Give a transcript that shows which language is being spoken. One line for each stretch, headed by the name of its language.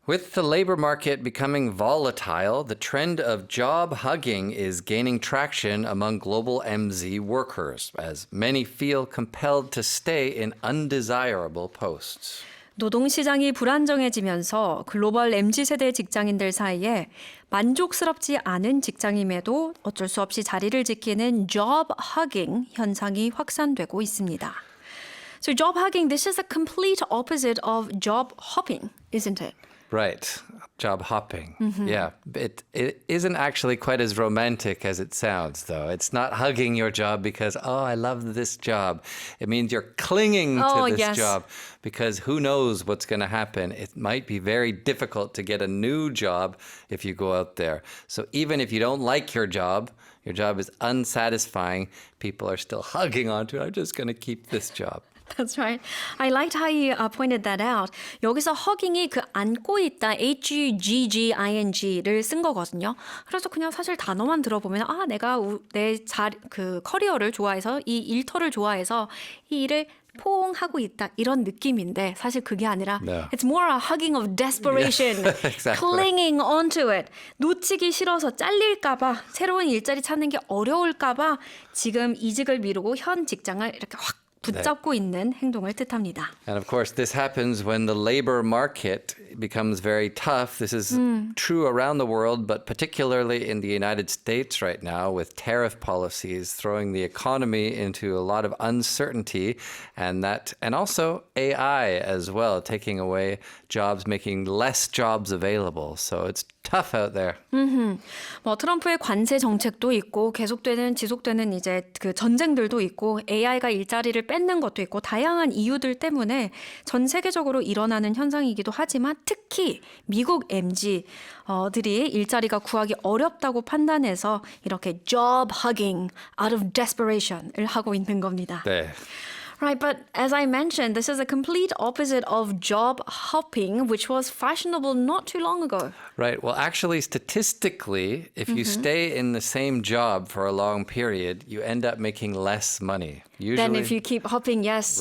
English: With the labor market becoming volatile, the trend of job hugging is gaining traction among global MZ workers, as many feel compelled to stay in undesirable posts.
Korean: 노동시장이 불안정해지면서 글로벌 MZ세대 직장인들 사이에 만족스럽지 않은 직장임에도 어쩔 수 없이 자리를 지키는 job hugging 현상이 확산되고 있습니다.
English: So job hugging, this is a complete opposite of job hopping, isn't it? Right. Job hopping. Yeah. It isn't actually quite as romantic as it sounds, though. It's not hugging your job because, oh, I love this job. It means you're clinging to this job because who knows what's going to happen. It might be very difficult to get a new job if you go out there. So even if you don't like your job is unsatisfying, people are still hugging onto it. I'm just going to keep this job. That's right. I liked how you pointed that out.
Korean: 여기서 hugging이 그 안고 있다, hugging를 쓴 거거든요. 그래서 그냥 사실 단어만 들어보면 내가 그 커리어를 좋아해서 이 일터를 좋아해서 이 일을 포옹하고 있다 이런 느낌인데 사실 그게 아니라
English: It's more a hugging of desperation, exactly. clinging onto it.
Korean: 놓치기 싫어서 잘릴까 봐, 새로운 일자리 찾는 게 어려울까 봐 지금 이직을 미루고 현 직장을 이렇게 확 붙잡고 있는 행동을 뜻합니다.
English: And of course, this happens when the labor market becomes very tough. This is true around the world, but particularly in the United States right now with tariff policies throwing the economy into a lot of uncertainty and also AI as well, taking away jobs, making less jobs available. So it's tough out there.
Korean: 뭐 트럼프의 관세 정책도 있고 지속되는 이제 그 전쟁들도 있고 AI가 일자리를 뺏는 것도 있고 다양한 이유들 때문에 전 세계적으로 일어나는 현상이기도 하지만 특히 미국 MZ들이 일자리가 구하기 어렵다고 판단해서 이렇게
English: job hugging out of desperation
Korean: 을 하고 있는 겁니다. 네.
English: Right, but as I mentioned, this is a complete opposite of job hopping, which was fashionable not too long ago. Right. Well, actually, statistically, if you stay in the same job for a long period, you end up making less money. Usually, Then if you keep hopping, yes.